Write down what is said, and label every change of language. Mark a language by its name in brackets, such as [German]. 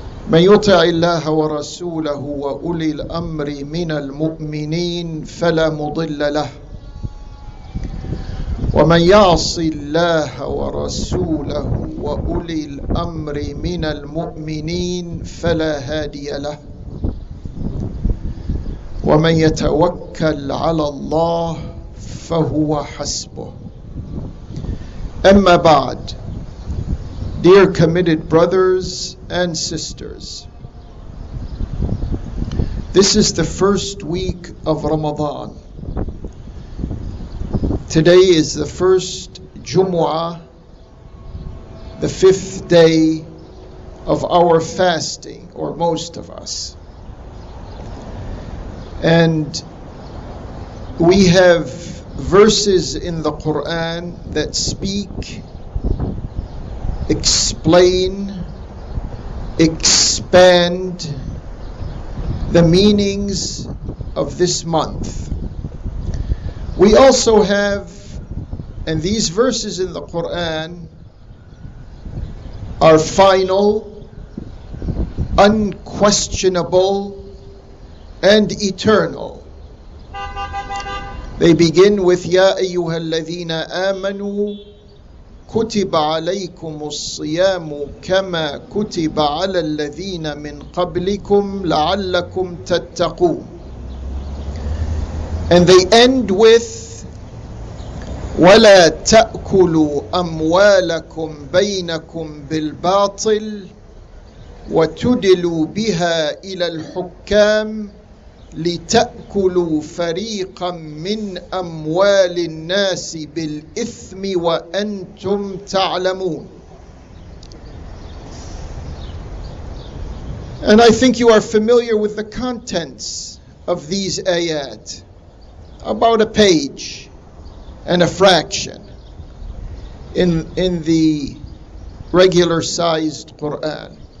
[Arabic] من يطع الله ورسوله وأولي الأمر من المؤمنين فلا مضل له، ومن يعص الله ورسوله وأولي الأمر من المؤمنين فلا هادي له، ومن يتوكل على الله فهو حسبه. أما بعد. [English] Dear committed brothers and sisters, this is the first week of Ramadan. Today is the first Jumu'ah, the 5th day of our fasting, or most of us. And we have verses in the Quran that speak, explain, expand the meanings of this month. We also have, and these verses in the Quran are final, unquestionable, and eternal. They begin with [Arabic] Ya ayyuhalladhina amanu كتب عليكم الصيام كما كتب على الذين من قبلكم لعلكم تتقون. [English] And they end with [Arabic] ولا تأكلوا أموالكم بينكم بالباطل وتدلوا بها إلى الحكام لتأكلوا فريقا من أموال الناس بالإثم وأنتم تعلمون. [English] And I think you are familiar with the contents of these ayat, about a page and a fraction in the regular sized Quran.